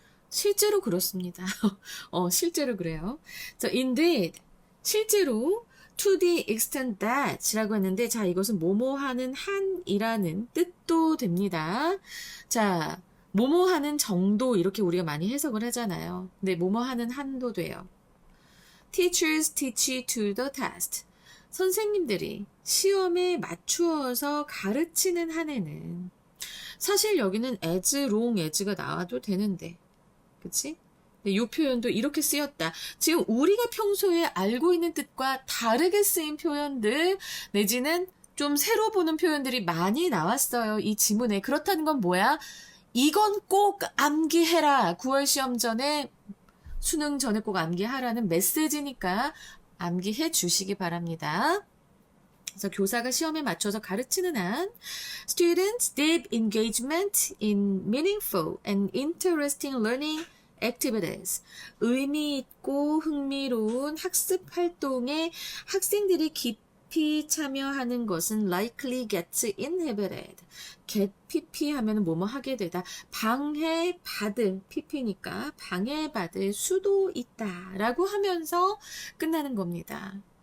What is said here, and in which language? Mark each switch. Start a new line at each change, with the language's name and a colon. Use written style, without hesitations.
Korean: 실제로 그렇습니다. 실제로 그래요.
English: So indeed,
Korean: 실제로
English: to the extent that
Korean: 라고 했는데 자 이것은 뭐뭐 하는 한이라는 뜻도 됩니다. 자 뭐뭐 하는 정도 이렇게 우리가 많이 해석을 하잖아요. 근데 뭐뭐 하는 한도 돼요.
English: Teachers teach to the test.
Korean: 선생님들이 시험에 맞추어서 가르치는 한에는 사실 여기는
English: as long as
Korean: 가 나와도 되는데 그치? 이 표현도 이렇게 쓰였다. 지금 우리가 평소에 알고 있는 뜻과 다르게 쓰인 표현들 내지는 좀 새로 보는 표현들이 많이 나왔어요. 이 지문에. 그렇다는 건 뭐야? 이건 꼭 암기해라. 9월 시험 전에 수능 전에 꼭 암기하라는 메시지니까 암기해 주시기 바랍니다. 그래서 교사가 시험에 맞춰서 가르치는 한
English: Students deep engagement in meaningful and interesting learning activities.
Korean: 의미 있고 흥미로운 학습 활동에 학생들이 깊이 참여하는 것은
English: likely gets inhibited.
Korean: get pp 하면 뭐뭐 하게 되다. 방해받을 pp니까 방해받을 수도 있다 라고 하면서 끝나는 겁니다.